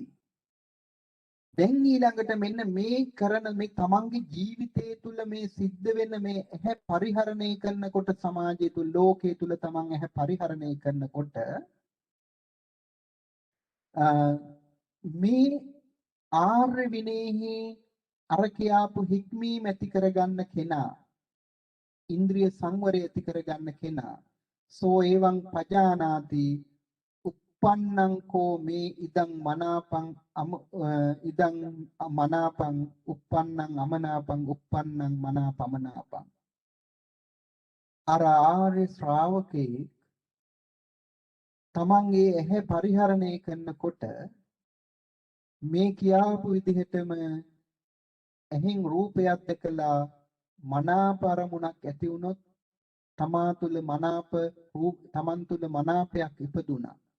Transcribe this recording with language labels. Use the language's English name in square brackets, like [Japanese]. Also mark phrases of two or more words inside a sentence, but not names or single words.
[Sinhala] දැන් ඊළඟට මෙන්න මේ කරන මේ තමන්ගේ ජීවිතය තුළ මේ සිද්ධ වෙන මේ ඇහැ පරිහරණය කරනකොට, සමාජය තුළ, ලෝකයේ තුළ තමන් ඇහැ පරිහරණය කරනකොට මේ ආර්ය විනයෙහි අර කියාපු හික්මීම ඇති කරගන්න කෙනා, ඉන්ද්‍රිය සංවරය ඇති කරගන්න කෙනා [Pali] සෝ එවං පජානාති uppannං කෝ මේ ඉදං මනාපං ඉදං මනාපං uppannං අමනාපං uppannං මනාපමනාපං. [Sinhala] අර ආර්ය ශ්‍රාවකේ තමන්ගේ ඇහැ පරිහරණය කරනකොට මේ කියාපු විදිහටම ඇහෙන් රූපයක් දැකලා මනාප අරමුණක් ඇති වුණොත් තමා තුළ මනාප රූප, තමන් තුළ මනාපයක් ඉපදුණා.